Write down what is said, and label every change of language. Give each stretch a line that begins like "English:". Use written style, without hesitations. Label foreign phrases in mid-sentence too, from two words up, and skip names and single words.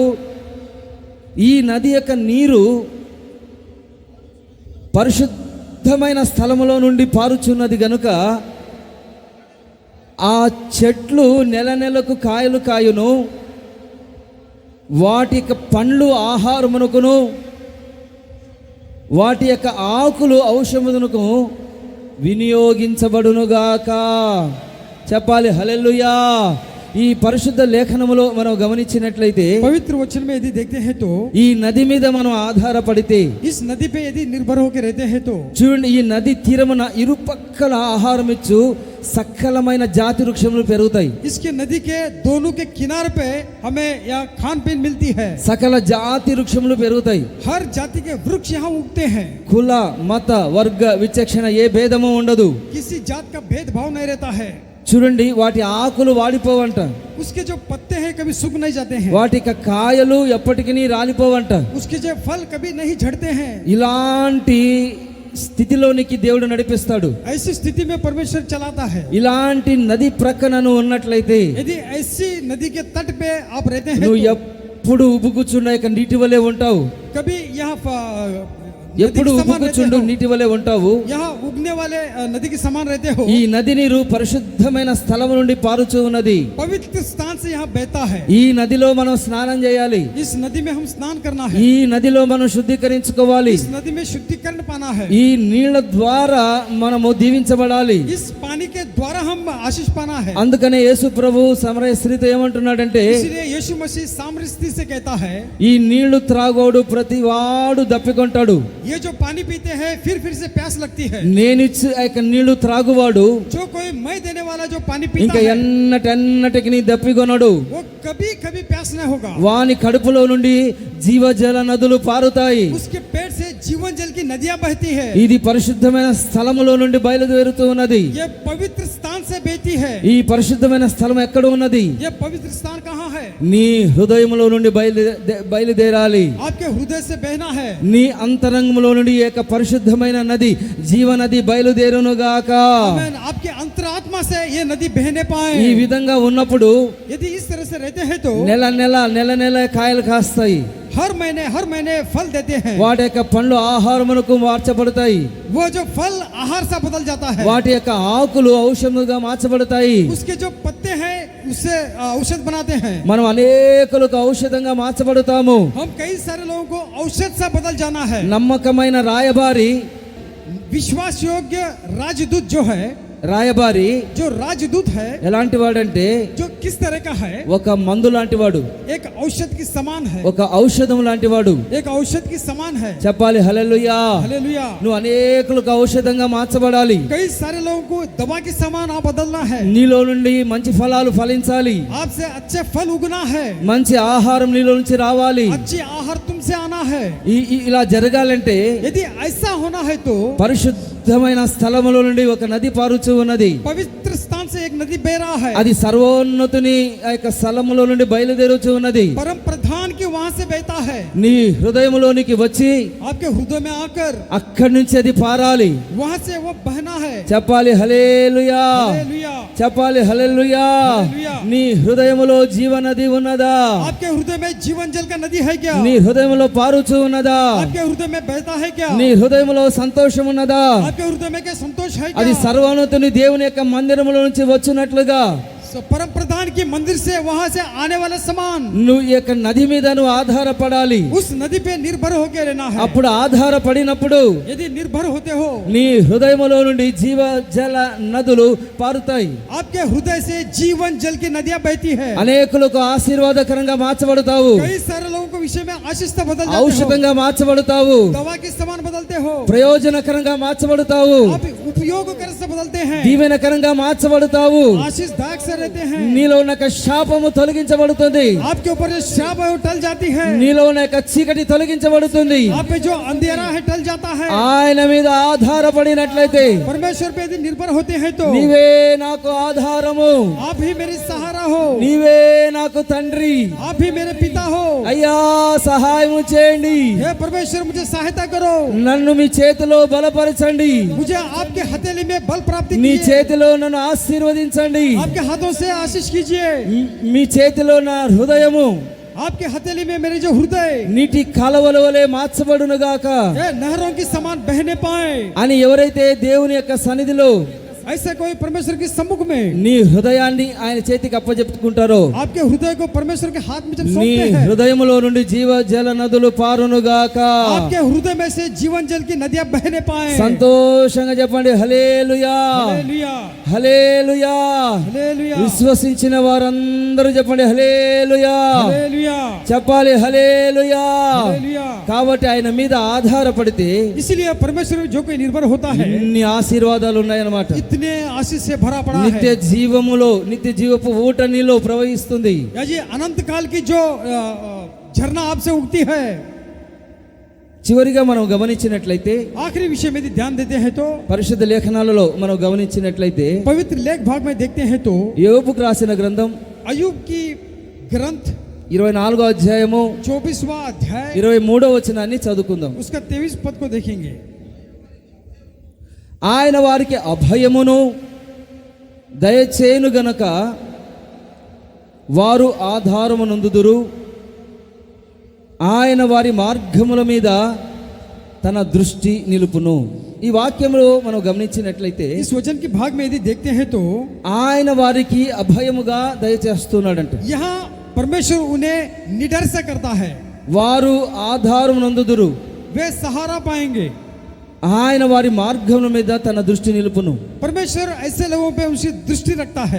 Telugu: ఈ నది యొక్క నీరు పరిశుద్ధమైన స్థలములో నుండి పారుచున్నది గనుక ఆ చెట్లు నెల నెలకు కాయలు కాయును, వాటి యొక్క పండ్లు ఆహారమునకును, వాటి యొక్క ఆకులు ఔషధమునకు వినియోగించబడునుగాక. చెప్పాలి హల్లెలూయా. ఈ పరిశుద్ధ లేఖనములో మనం గమనించినట్లయితే
Hindi: पवित्र वचन में यदि देखते हैं तो
Telugu: ఈ నది మీద మనం ఆధారపడితే
Hindi: इस नदी पे यदि निर्भर होकर रहते हैं तो
Telugu: చూడండి ఈ నది తీరమున ఇరుపక్కల ఆహారం ఇచ్చు సకలమైన జాతి వృక్షములు పెరుగుతాయి.
Hindi: इसके नदी के दोनों के किनारे पे हमें यहाँ खान पीन मिलती है।
Telugu: సకల జాతి వృక్షములు పెరుగుతాయి.
Hindi: हर जाति के वृक्ष यहाँ उगते हैं।
Telugu: కుల మత వర్గ విచక్షణ ఏ భేదము ఉండదు.
Hindi: किसी जात का भेदभाव नहीं रहता है।
Telugu: చూడండి వాటి ఆకులు వాడిపోవంట,
Hindi: उसके जो पत्ते हैं कभी सूख नहीं जाते हैं,
Telugu: వాటి యొక్క కాయలు ఎప్పటికీ రాలిపోవంట.
Hindi: उसके जो फल कभी नहीं झड़ते हैं।
Telugu: ఇలాంటి స్థితిలోనికి దేవుడు నడిపిస్తాడు.
Hindi: ऐसी स्थिति में परमेश्वर चलाता है।
Telugu: ఇలాంటి నది ప్రక్కన నువ్వు ఉన్నట్లయితే
Hindi: यदि ऐसी नदी के तट पे आप रहते हैं
Telugu: నువ్వు
Hindi: तो
Telugu: ఎప్పుడు ఉబుకుచున్న యొక్క నీటి వలె ఉంటావు.
Hindi: कभी यहाँ
Telugu: ఎప్పుడు ఉబుకుచుండు నీటి వలె ఉంటావు.
Hindi: यहाँ उगने वाले नदी के समान रहते हो।
Telugu: ఈ నది నీరు పరిశుద్ధమైన స్థలం నుండి పారుచూ ఉన్నది.
Hindi: पवित्र स्थान से यहाँ बहता है।
Telugu: ఈ నదిలో మనం స్నానం చేయాలి.
Hindi: इस नदी में हम स्नान करना है।
Telugu: ఈ నదిలో మనం శుద్ధీకరించుకోవాలి.
Hindi: इस नदी में शुद्धिकरण पाना है।
Telugu: ఈ నీళ్ల ద్వారా మనము దీవించబడాలి.
Hindi: इस पानी के द्वारा हम आशीष पाना है।
Telugu: అందుకనే యేసు ప్రభు సమరయ స్త్రీతో ఏమంటున్నాడంటే
Hindi: इसलिए यीशु मसीह सामरी स्त्री से कहता है,
Telugu: ఈ నీళ్లు త్రాగోడు ప్రతివాడు దప్పికొంటాడు,
Hindi: ये जो पानी पीते हैं फिर से प्यास लगती है।
Telugu: నేనిచ్చి ఆ యొక్క నీళ్లు త్రాగువాడు
Hindi: जो कोई मैं देने वाला जो पानी
Telugu: ఇంకా
Hindi: पीता है
Telugu: ఎన్నటెన్నటికి నీ దప్పికొనడు.
Hindi: वो कभी कभी प्यास नहीं होगा।
Telugu: వాని కడుపులో నుండి జీవజల నదులు పారుతాయి.
Hindi: उसके पेट से जीवन जल की नदियां बहती है।
Telugu: ఇది పరిశుద్ధమైన స్థలములో నుండి బయలుదేరుతూ ఉన్నది.
Hindi: ये पवित्र स्थान से बहती है।
Telugu: ఈ పరిశుద్ధమైన స్థలం ఎక్కడ ఉన్నది?
Hindi: ये पवित्र स्थान कहाँ है?
Telugu: నీ హృదయములో నుండి బయలుదేరాలి.
Hindi: आपके हृदय से बहना है।
Telugu: నీ అంతరంగంలో నుండి ఈ యొక్క పరిశుద్ధమైన నది జీవనది బయలుదేరునుగాక.
Hindi: आमीन। आपके अंतरात्मा से ये नदी बहने पाए।
Telugu: ఈ విధంగా ఉన్నప్పుడు
Hindi: यदि इस तरह से रहते हैं तो
Telugu: నెల నెల కాయలు కాస్తాయి.
Hindi: हर महीने फल देते हैं।
Telugu: వాటి యొక్క పండ్లు ఆహారమునకు మార్చబడతాయి.
Hindi: वो जो फल आहार सा बदल जाता है,
Telugu: వాటి యొక్క ఆకులు ఔషధముగా మార్చబడతాయి.
Hindi: उसके जो पत्ते हैं उससे औषध बनाते हैं।
Telugu: మనం అనేకులకు ఔషధంగా మార్చబడతాము.
Hindi: हम कई सारे लोगों को औषध सा बदल जाना है।
Telugu: నమ్మకమైన రాయబారి,
Hindi: विश्वास योग्य राजदूत जो है,
Telugu: రాయబారి
Hindi: जो राजदूत है,
Telugu: ఎలాంటి వాడంటే
Hindi: जो किस तरह का है,
Telugu: ఒక మందు లాంటి వాడు,
Hindi: एक औषध की समान है,
Telugu: ఒక ఔషధం లాంటి వాడు.
Hindi: एक औषध की समान है।
Telugu: చెప్పాలి హల్లెలూయా.
Hindi: हालेलुया।
Telugu: నువ్వు అనేకులకు ఔషధంగా మార్చబడాలి.
Hindi: कई सारे लोगों को दवा की समान आप बदलना है।
Telugu: నీలో నుండి మంచి ఫలాలు ఫలించాలి.
Hindi: आपसे अच्छे फल उगना है,
Telugu: మంచి ఆహారం నీలో నుంచి రావాలి.
Hindi: अच्छी आहार तुमसे आना है।
Telugu: ఇలా జరగాలంటే
Hindi: यदि ऐसा होना है तो
Telugu: పరిశుద్ధమైన స్థలములో నుండి ఒక నది పారుచు ఉన్నది.
Hindi: पवित्र स्थान से एक नदी बह रहा है।
Telugu: అది సర్వోన్నతుని ఆ యొక్క స్థలములో నుండి బయలుదేరుచు ఉన్నది.
Hindi: परम प्रधान की वहां से बहता है,
Telugu: నీ హృదయములోనికి వచ్చి
Hindi: आपके हृदय में आकर
Telugu: అక్కడి నుంచి అది పారాలి.
Hindi: वहां से वो बहना है।
Telugu: చెప్పాలి హల్లెలూయా.
Hindi: हालेलुया।
Telugu: చెప్పాలి హల్లెలూయా. హల్లెలూయా. నీ హృదయములో జీవనది ఉన్నదా?
Hindi: आपके हृदय में जीवन जल का नदी है क्या?
Telugu: నీ హృదయములో పారుచు ఉన్నదా?
Hindi: आपके हृदय में बहता है क्या?
Telugu: నీ హృదయములో సంతోషం ఉన్నదా?
Hindi: आपके हृदय में क्या संतोष है
Telugu: అది
Hindi: क्या?
Telugu: సర్వోన్నతుని దేవుని యొక్క మందిరములో నుంచి వచ్చినట్లుగా
Hindi: परम प्रधान की मंदिर से वहां से आने वाला सामान
Telugu: నువ్వు ఈ యొక్క నది మీద నువ్వు ఆధారపడాలి.
Hindi: उस नदी पे निर्भर होकर रहना है।
Telugu: అప్పుడు ఆధారపడినప్పుడు
Hindi: यदि निर्भर होते हो,
Telugu: నీ హృదయములో నుండి జీవ జల నదులు పారుతాయి.
Hindi: आपके हृदय से जीवन जल की नदियां बहती है।
Telugu: అనేకులకు ఆశీర్వాదకరంగా మార్చబడతావు.
Hindi: कई सारे लोगों को विषय में आशीष बदल जाते हो,
Telugu: ఔషధంగా మార్చబడతావు.
Hindi: दवा के समान बदलते हो,
Telugu: ప్రయోజనకరంగా మార్చబడతావు.
Hindi: आप उपयोग कर से बदलते हैं,
Telugu: దీవెనకరంగా మార్చబడతావు.
Hindi: आशीष दाग से रहते हैं।
Telugu: నీలో ఉన్న యొక్క శాపము తొలగించబడుతుంది.
Hindi: आपके ऊपर जो श्राप है वो टल जाती है,
Telugu: నీలో ఉన్న యొక్క చీకటి తొలగించబడుతుంది.
Hindi: आप पे जो अंधेरा है टल जाता है।
Telugu: ఆయన మీద ఆధారపడినట్లయితే
Hindi: परमेश्वर पे यदि निर्भर होते हैं तो
Telugu: నీవే నాకు ఆధారము,
Hindi: आप ही मेरी सहारा हो,
Telugu: నీవే నాకు తండ్రి.
Hindi: आप ही मेरे पिता हो।
Telugu: అయ్యా సహాయము చేయండి,
Hindi: हे परमेश्वर मुझे सहायता करो,
Telugu: నన్ను మీ చేతిలో బలపరచండి,
Hindi: मुझे आपके हथेली में बल प्राप्ति
Telugu: నీ
Hindi: कीजिए,
Telugu: చేతిలో నన్ను ఆశీర్వదించండి.
Hindi: आपके हाथों से आशीष कीजिए,
Telugu: మీ చేతిలో నా హృదయము
Hindi: आपके हथेली में मेरे जो हृदय
Telugu: నీటి కాలవల వలె మార్చబడునుగాక
Hindi: ये नहरों की समान बहने पाए।
Telugu: అని ఎవరైతే దేవుని యొక్క సన్నిధిలో
Hindi: ऐसा कोई परमेश्वर के सम्मुख में
Telugu: నీ హృదయాన్ని ఆయన చేతికి అప్పజెప్పుకుంటారో
Hindi: आपके हृदय को परमेश्वर के हाथ में जब
Telugu: నీ
Hindi: सौंपते हैं,
Telugu: హృదయములో నుండి జీవ జల నదులు పారునుగాక.
Hindi: आपके हृदय में से जीवन जल की नदियां बहने पाए।
Telugu: సంతోషంగా చెప్పండి హల్లెలూయా,
Hindi: हालेलुया,
Telugu: హల్లెలూయా.
Hindi: हालेलुया,
Telugu: విశ్వసించిన వారందరూ చెప్పండి హల్లెలూయా.
Hindi: हालेलुया,
Telugu: చెప్పాలి హల్లెలూయా.
Hindi: हालेलुया।
Telugu: కాబట్టి ఆయన మీద ఆధారపడితే
Hindi: इसलिए परमेश्वर में जो कोई निर्भर होता है
Telugu: ఇన్ని ఆశీర్వాదాలు ఉన్నాయన్నమాట.
Hindi: इतने आशीष से भरा पड़ा
Telugu: నిత్య
Hindi: है।
Telugu: జీవములో నిత్య జీవపు ఊట నీలో ప్రవహిస్తుంది.
Hindi: या जी अनंत काल की जो झरना आपसे उगती है।
Telugu: చివరిగా మనం గమనించినట్లయితే
Hindi: आखिरी विषय में यदि ध्यान देते हैं तो
Telugu: పరిశుద్ధ లేఖనాలలో మనం గమనించినట్లయితే
Hindi: पवित्र लेख भाग में देखते हैं तो
Telugu: యోబుకు రాసిన గ్రంథం
Hindi: अय्यूब की ग्रंथ
Telugu: 24వ అధ్యాయము
Hindi: 24वां अध्याय
Telugu: 23వ వచనాన్ని చదువుకుందాం.
Hindi: उसका 23 पद को देखेंगे।
Telugu: ఆయన వారికి అభయమును దయచేయును గనక వారు ఆధారము నొందుదురు. ఆయన వారి మార్గముల మీద తన దృష్టి నిలుపును. ఈ వాక్యంలో మనం గమనించినట్లయితే
Hindi: इस वचन की भाग में यदि देखते हैं तो
Telugu: ఆయన వారికి అభయముగా దయచేస్తున్నాడంట.
Hindi: यहाँ परमेश्वर उन्हें निडर से करता है,
Telugu: వారు ఆధారం నందుదురు.
Hindi: वे सहारा पाएंगे।
Telugu: ఆయన వారి మార్గముల మీద తన దృష్టి నిలుపును.
Hindi: परमेश्वर ऐसे लोगों पे उसकी दृष्टि रखता है।